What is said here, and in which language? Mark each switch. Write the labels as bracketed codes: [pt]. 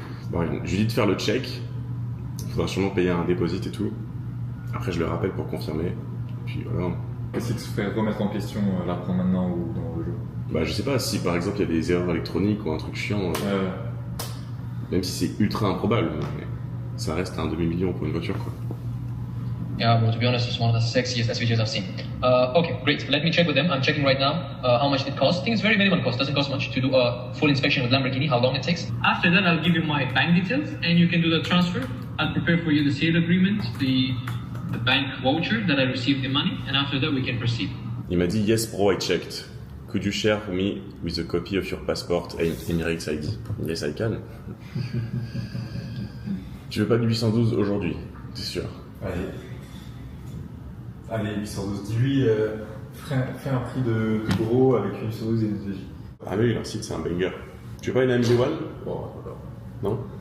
[fr] Bon, je lui dis de faire le check. Il faudra sûrement payer un deposit et tout. Après, je le rappelle pour confirmer. Et puis voilà. Qu'est-ce qui se ferait remettre en question là pour maintenant ou dans le jeu? Bah, je sais pas, si par exemple il y a des erreurs électroniques ou un truc chiant, même si c'est ultra improbable, mais ça reste un demi-million pour une voiture, quoi. [en] Yeah, bro, to be honest, it's one of the sexiest SVGs I've seen. Okay, great. Let me check with them. I'm checking right now how much it costs. I think it's very minimal cost. It doesn't cost much to do a full inspection with Lamborghini, how long it takes. After that, I'll give you my bank details and you can do the transfer. I'll prepare for you the sale agreement, the bank voucher that I received the money, and after that, we can proceed. [fr] Il m'a dit, [en] yes bro, I checked. Could you share me with a copy of your passport and Emirates ID? Yes, I can. [fr] Tu veux pas du 812 aujourd'hui, t'es sûr? Allez, 812. Dis-lui, fais un prix de gros avec une 812 et une SVJ. Ah oui, leur site c'est un banger. Tu veux pas une AMG One? Bon, voilà. Non?